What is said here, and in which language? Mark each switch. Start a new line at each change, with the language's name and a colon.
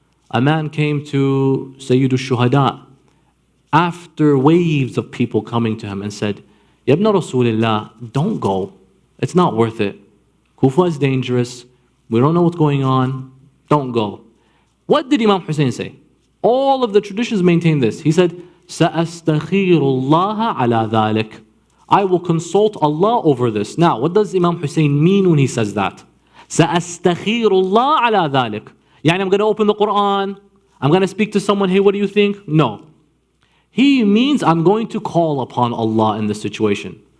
English: A man came to Sayyid al-Shuhada after waves of people coming to him and said,
Arabic: Ya ibn Rasulullah,
English: don't go. It's not worth it. Kufa is dangerous. We don't know what's going on. Don't go. What did Imam Hussein say? All of the traditions maintain this. He said,
Arabic: سَأَسْتَخِيرُ اللَّهَ عَلَى ذَلِكَ.
English: I will consult Allah over this. Now, what does Imam Hussein mean when he says that?
Arabic: سَأَسْتَخِيرُ اللَّهَ عَلَى ذَلِكَ.
English: Yani I'm going to open the Quran. I'm going to speak to someone. Hey, what do you think? No. He means I'm going to call upon Allah in this situation.